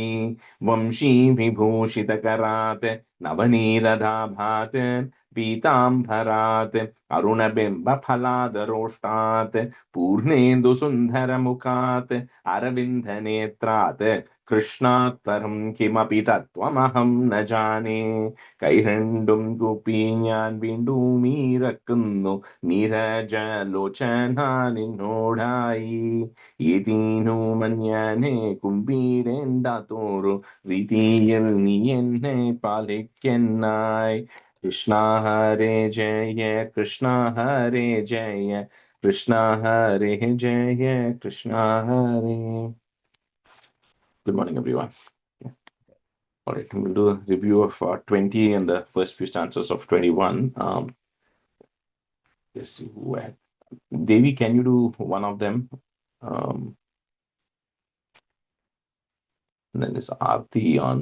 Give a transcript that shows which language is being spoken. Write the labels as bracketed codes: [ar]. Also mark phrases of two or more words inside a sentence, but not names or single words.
[sa] वंशी विभूषितकरात् नवनीरदाभात् पीताम्बरात् अरुणबिम्बफलादरोष्टात् पूर्णेन्दुसुन्दरमुखात् अरविन्दनेत्रात् कृष्णात् परं किमपि तत्त्वमहं न जाने. [ml] കൈരണ്ടും കൂപ്പി ഞാൻ വീണ്ടും ഇറക്കുന്നു നീരജലോചന നിന്നോടായി. ഏതീനു മഞ്ഞനെ കുമ്പീരേണ്ടാത്തോറു രീതിയിൽ നീ എന്നെ പാലിക്കെന്നായി. കൃഷ്ണ ഹരേ ജയ കൃഷ്ണ ഹരേ ജയ കൃഷ്ണ ഹരേ ജയ കൃഷ്ണ ഹരേ. [en] Good morning, everyone. All right, we'll do a review of 20 and the first few stanzas of 21. Let's see who had. Devi, can you do one of them? And then this Aarti on.